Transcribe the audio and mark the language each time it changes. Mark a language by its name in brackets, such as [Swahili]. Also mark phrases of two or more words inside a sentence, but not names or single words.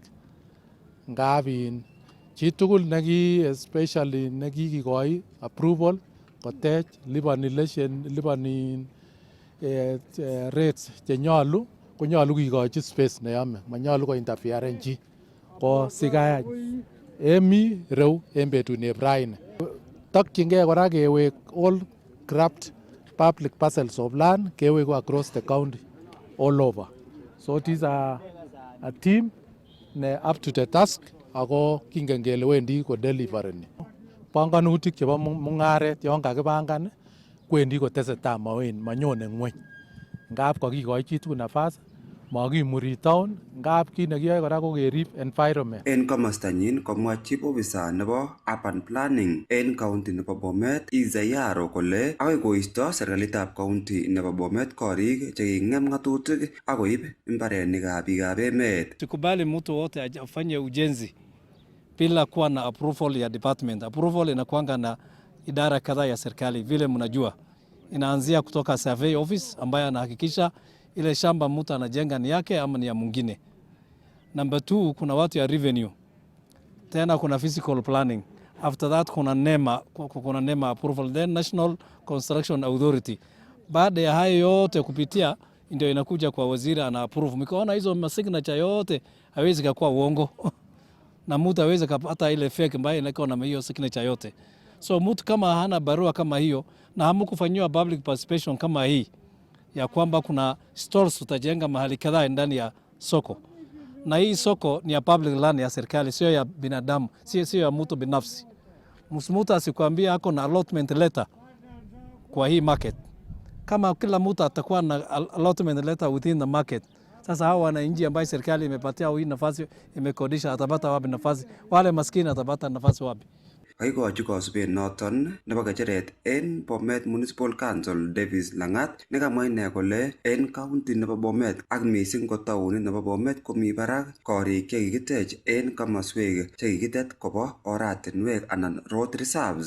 [Kalenjin] Ngap chitugul especially nekikikoi approval kotech lipani rates chenyolu konyolu kikochi space neyome, manyolu ko interferen chi. Ko sikaya emi reu en betut neb raini. Tokyingei kora kewek [English] all grabbed public parcels of land kewek across the county all over. So it is a team up to the task [Kalenjin] ako kingen kele wendi ko deliverani. Panganutik chebo mung'aret yon kakipangan kwendi kotesetai manyone ng'weny. Ngap kakikoi chitugul nafas makimuri town ngap kit nekiyoe kora ko kerib environment. En komostanyin komwa chief officer nebo urban planning en county nebo Bomet Izayaro kole akoi koisto serikalitab county nebo Bomet korik cheking'em ng'atutik ak koib imbarenikab biikab emet. [Swahili] Tukubali mtu wote afanye ujenzi bila kuwa na approval ya department. Approval inakuanga na idara kadhaa ya serikali, vile mnajua. Inaanzia kutoka [English] survey office [Swahili] ambaye anahakikisha ile shamba mtu anajenga ni yake ama ni ya mwingine. Number 2, kuna watu ya revenue. Tena kuna [English] physical planning. After that kuna NEMA approval, then National Construction Authority. [Swahili] Baada ya hayo yote kupitia ndio inakuja kwa waziri ana approve. Mkaona hizo signature yote hawezi kuwa uongo. Na mtu hawezi kupata ile fake ambayo inakuwa na hiyo signature yote. So mtu kama hana barua kama hiyo na hamkufanywa [English] public participation [Swahili] kama hii ya kwamba kuna stores utajenga mahali kadhaa ndani ya soko. Na hii soko ni ya [English] public land [Swahili] ya serikali, sio ya binadamu, sio ya mtu binafsi. Mtu asikwambia ako na [English] allotment letter [Swahili] kwa hii market. Kama kila mtu atakuwa na [English] allotment letter within the market, [Swahili] sasa hao wananchi ambao serikali imepatia hii nafasi imekodisha atapata wapi nafasi? Wale maskini atapata nafasi wapi? [Kalenjin] Kaikochi kosubet noton nebo kecheret en Bomet Municipal Council Davis Langat nekamwa ine kole en county nebo Bomet ak mising ko taunit nebo Bomet komi barak korik chekikitech en komoswek chekikitet kobo oratinwek anan [English] road reserves.